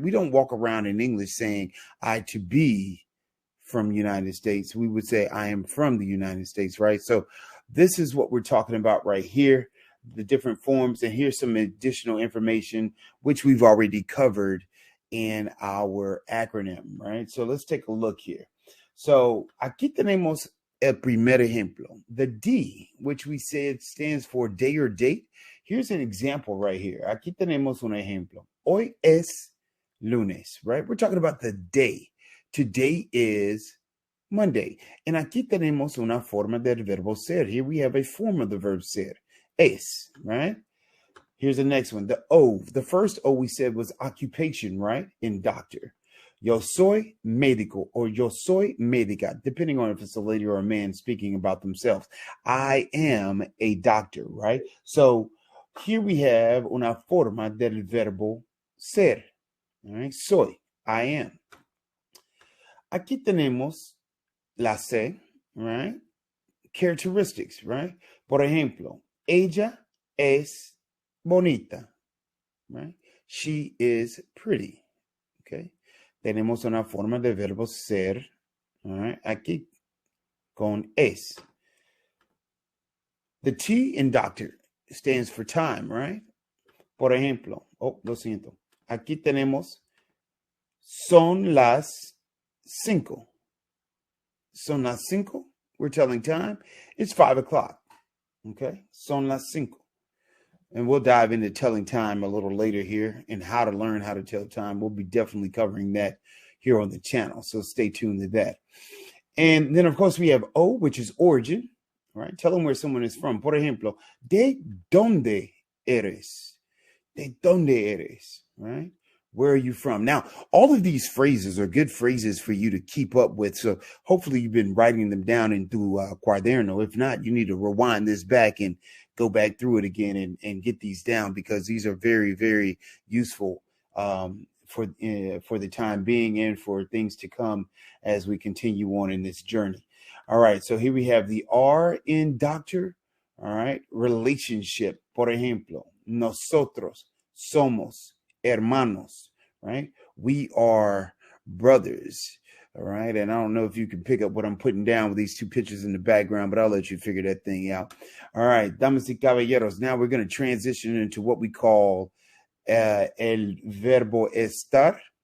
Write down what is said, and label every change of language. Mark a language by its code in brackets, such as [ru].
[en] We don't walk around in English saying I to be from United States. We would say I am from the United States, right? So this is what we're talking about right here, the different forms. And here's some additional information, which we've already covered in our acronym, right? So let's take a look here. [es] So aquí tenemos el primer ejemplo. [en] The D, which we said stands for day or date. Here's an example right here. [es] Aquí tenemos un ejemplo. Hoy es lunes, [en] right? We're talking about the day. Today is Monday. [es] And aquí tenemos una forma del verbo ser. [en] Here we have a form of the verb ser. Es, right? Here's the next one. The O. The first O we said was occupation, right? In doctor. [es] Yo soy médico [en] or [es] yo soy médica, [en] depending on if it's a lady or a man speaking about themselves. I am a doctor, right? So here we have [es] una forma del verbo ser. [en] All right? [es] Soy, [en] I am. [es] Aquí tenemos la C, right? [en] Characteristics, right? [es] Por ejemplo, ella es bonita, right? [en] She is pretty, okay? [es] Tenemos una forma de verbo ser, [en] all right? [es] Aquí con es. [en] The T in doctor stands for time, right? [es] Por ejemplo, lo siento. Aquí tenemos son las 5. Son las 5. [en] We're telling time. It's 5 o'clock. Okay. [es] Son las 5. [en] And we'll dive into telling time a little later here and how to learn how to tell time. We'll be definitely covering that here on the channel. So stay tuned to that. And then, of course, we have O, which is origin. Right. Tell them where someone is from. [es] Por ejemplo, ¿de dónde eres? ¿De dónde eres? [en] Right. Where are you from? Now, all of these phrases are good phrases for you to keep up with. So hopefully you've been writing them down into Cuaderno. If not, you need to rewind this back and go back through it again and get these down, because these are very, very useful for the time being and for things to come as we continue on in this journey. All right. So here we have the R in doctor. All right. Relationship. [es] Por ejemplo, nosotros somos hermanos, right? [en] We are brothers, all right? And I don't know if you can pick up what I'm putting down with these two pictures in the background, but I'll let you figure that thing out. All right, [es] damas y caballeros, [en] now we're going to transition into what we call [es] el verbo estar.